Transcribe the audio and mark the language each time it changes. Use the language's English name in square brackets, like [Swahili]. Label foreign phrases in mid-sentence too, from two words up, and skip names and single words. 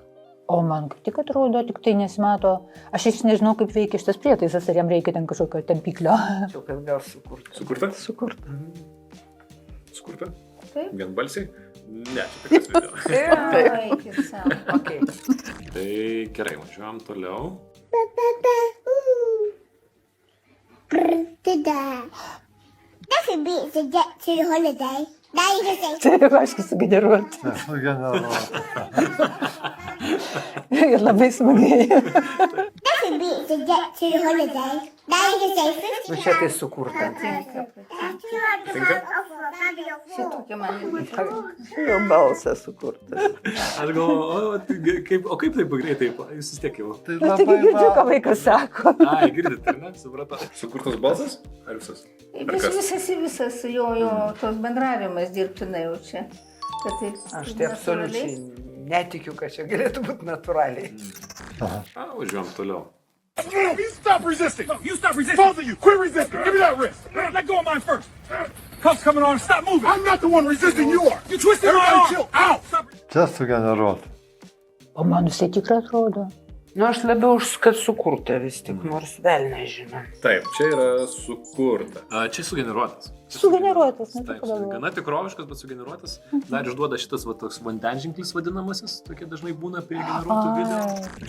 [Lithuanian] O man kaip tik atrodo, tik tai nesimato. Aš iš nežinau, kaip veikia šitas prietaisas, ar jam reikia ten kažkokio tempiklio. Čia kad gal sukurta. Sukurta? Sukurta. Sukurta? Taip. Vienbalsiai? Ne, čia tikras video. eikit savo. Okay. Tai gerai, važiuojam toliau. [English] That could be to get to the holiday. Now you can say, [Lithuanian] Tai aišku sugeneruota. Ne, sugeneruota. Ir labai smagiai. [English] that could be to get to the holiday. Now you can say 50 [Lithuanian] Nu, čia tai sukurta. Tinka. Šitokia man irgi. Jo balsas sukurtas. Aš galvoju, o kaip taip greitai, jūs vis tiek jau. Tai Nu, taigi girdžiu, ką vaikas sako. Ai, girdit, ar ne? Supratau. Sukurtas balsas? Ar visas? Ar kas? Visas jo tos bendravimas dirbtinai jau čia. Kad tai Aš tai absoliučiai netikiu, kad čia galėtų būti natūraliai. A, važiuojam toliau. [English] You stop resisting! No, you stop resisting! Both of you, quit resisting! Give me that wrist! Let go of mine first! Cuffs coming on, stop moving! I'm not the one resisting, you are! You twisted my arm! Chill. Ow! Stop! [Lithuanian] Čia sugeneruota. O man visai tikrai atrodo. Nu, aš labiau už kad sukurta vis tik, nors vėl nežinau. Taip, čia yra sukurta. Čia sugeneruotas. Čia Sugeneruotas, ne, Taip, taip pagalvojau. gana tikroviškas, bet sugeneruotas. Dar išduoda šitas va, toks vandenžinklis vadinamasis, tokie dažnai būna prie generuotų video.